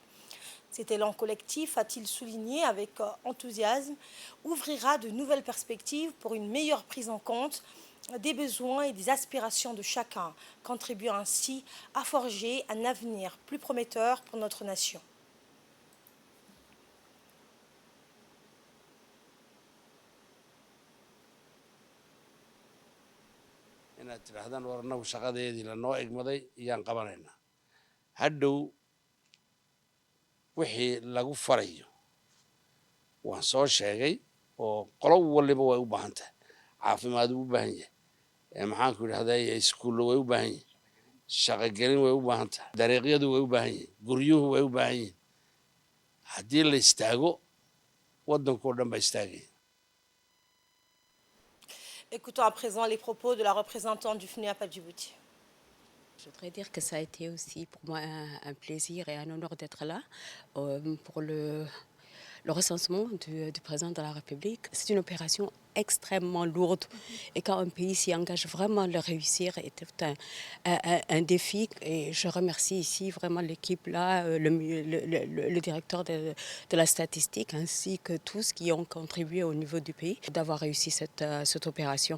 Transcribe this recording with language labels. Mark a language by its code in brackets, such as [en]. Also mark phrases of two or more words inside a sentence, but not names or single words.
[fr] Cet élan collectif, a-t-il souligné avec enthousiasme, ouvrira de nouvelles perspectives pour une meilleure prise en compte des besoins et des aspirations de chacun, contribuant ainsi à forger un avenir plus prometteur pour notre nation. [so] inaad tidhaahdaan war annagu shaqadeedii lanoo egmaday iyaan qabanaynaa hadhow wixii lagu farayo waan soo sheegay oo qolo waliba way u baahan tahay caafimaad u baahan yahay maxaanku idhahday iskuullo way u baahan yihin shaqogelin way u baahan tahay dariiqyadu way u baahan yihin guryuhu way u baahan yihin haddii la istaago waddankoo dhan baa istaagaya. [fr] Écoutons à présent les propos de la représentante du FNUAP à Djibouti. Je voudrais dire que ça a été aussi pour moi un plaisir et un honneur d'être là pour le recensement du président de la République. C'est une opération extrêmement lourde et quand un pays s'y engage vraiment, le réussir est tout un défi et je remercie ici vraiment l'équipe là, le directeur de la statistique ainsi que tous qui ont contribué au niveau du pays d'avoir réussi cette opération.